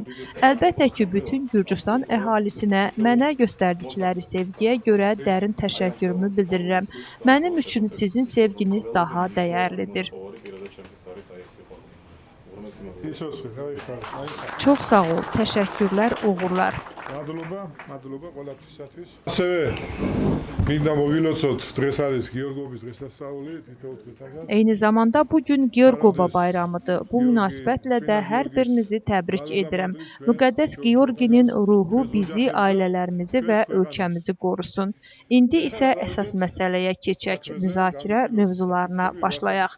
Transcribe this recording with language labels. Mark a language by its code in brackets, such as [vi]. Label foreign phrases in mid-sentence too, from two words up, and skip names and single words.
[az] Əlbəttə ki, bütün Gürcüstan əhalisinə mənə göstərdikləri sevgiyə görə dərin təşəkkürümü bildirirəm. Mənim üçün sizin sevginiz daha dəyərlidir. Çox sağ ol, təşəkkürlər, uğurlar. [ka] მადლობა ყველაფრისათვის. ასევე მინდა მოგილოცოთ, დღეს არის გიორგობის დღესასწაული, თითოეულ თვითაგან. [az] Eyni zamanda bugün Georgova bayramıdır. Bu münasibətlə də hər birinizi təbrik edirəm. Müqəddəs Georginin ruhu bizi, ailələrimizi və ölkəmizi qorusun. İndi isə əsas məsələyə keçək, müzakirə mövzularına başlayaq.